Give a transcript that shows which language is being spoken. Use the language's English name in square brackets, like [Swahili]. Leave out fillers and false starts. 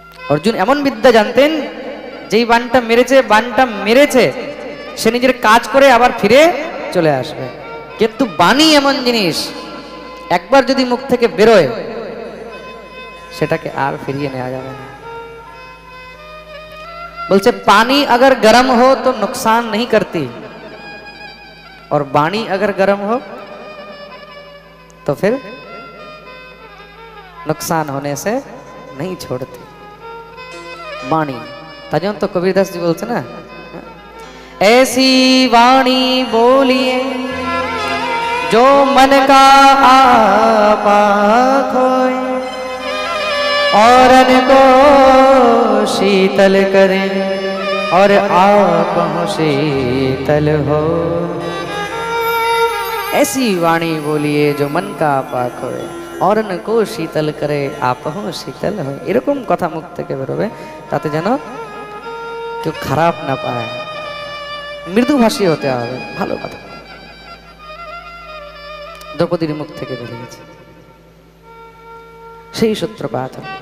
[Bangla] অর্জুন এমন বিদ্যা জানতেন, যেই বাণটা মেরেছে সে নিজের কাজ করে আবার ফিরে চলে আসবে। কিন্তু বাণী এমন জিনিস, একবার যদি মুখ থেকে বেরোয় সেটাকে আর ফিরিয়ে নেওয়া যাবে না। [Hindi] बोलते पानी अगर गर्म हो तो नुकसान नहीं करती, और वाणी अगर गर्म हो तो फिर नुकसान होने से नहीं छोड़ती। वाणी तजन तो कबीरदास जी बोलते ना, ऐसी वाणी बोलिए जो मन का आपा खोए, और को शीतल करे और आप हो शीतल हो। ऐसी वाणी बोलिए जो मन का पाक होए, और को शीतल करे आप हो शीतल हो। [Bangla] এরকম কথা মুখ থেকে বেরোবে তাতে যেন কেউ খারাপ না পায়, মৃদুভাষী হতে হবে, ভালো কথা। দ্রৌপদীর মুখ থেকে বেরিয়েছে সেই সূত্রপাত।